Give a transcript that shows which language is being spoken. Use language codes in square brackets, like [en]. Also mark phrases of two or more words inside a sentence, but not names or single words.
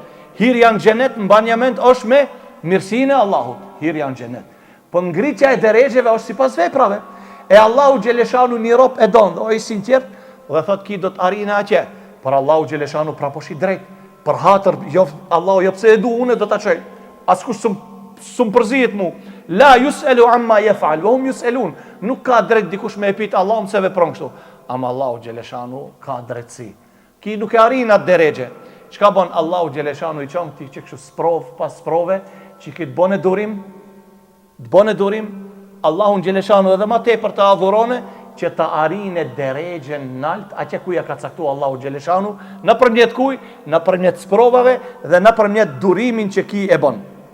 [sq] Hirja në xhenet mbanjament është me mirësinë e Allahut, hirja në xhenet. Po ngritja e derexheve është sipas veprave. E Allahu xheleshanu një rob e don, o i sinqert, dhe thot ki do të arrin atje. Por Allahu xheleshanu praposhi drejt. Për hatër, Allahu jo pse e du unë do ta çoj. Askush s'm përzihet mu. [ar] لا يسأل عما يفعل وهم يسألون. [sq] Nuk ka drejt dikush me e pyet Allahun se vepron kështu. Ama Allahu xheleshanu ka drejtësi. Ki nuk e arrin atë derexhe. Çka bën Allahu xheleshanu i çon ti që kështu sprov pas sprove, që ki të bën e durim, Allahu xheleshanu edhe më tepër të adhurone, që të arinë deregjen nalt, atje ku ja ka caktuar Allahu xhaleshanu, nëpërmjet kuj, nëpërmjet sprovave dhe nëpërmjet durimin që ki e bën.